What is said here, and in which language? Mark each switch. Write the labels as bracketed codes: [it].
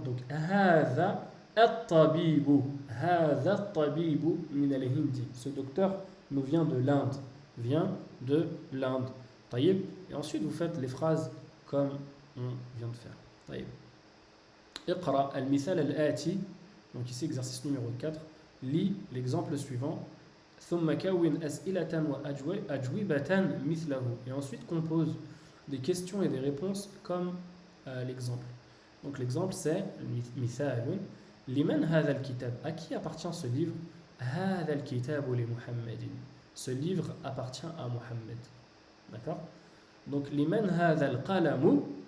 [ar] Donc, hadha at-tabibu. Hadha at-tabibu min al-hindi. [fr] Ce docteur nous vient de l'Inde. Vient de l'Inde. Taïb. Et ensuite, vous faites les phrases comme on vient de faire. Taïb. [ar] Iqra al-mithal al-ati. [fr] Donc ici, exercice numéro 4. Lis l'exemple suivant. [ar] ثم كون أسئلة وأجوبة مثله. [fr] Et ensuite, compose des questions et des réponses comme l'exemple. Donc l'exemple c'est [ar] مثال لمن هذا الكتاب. [fr] À qui appartient ce livre? [ar] هذا الكتاب لمحمد. [fr] Ce livre appartient à Mohammed. D'accord? [ar] Donc لمن هذا القلم.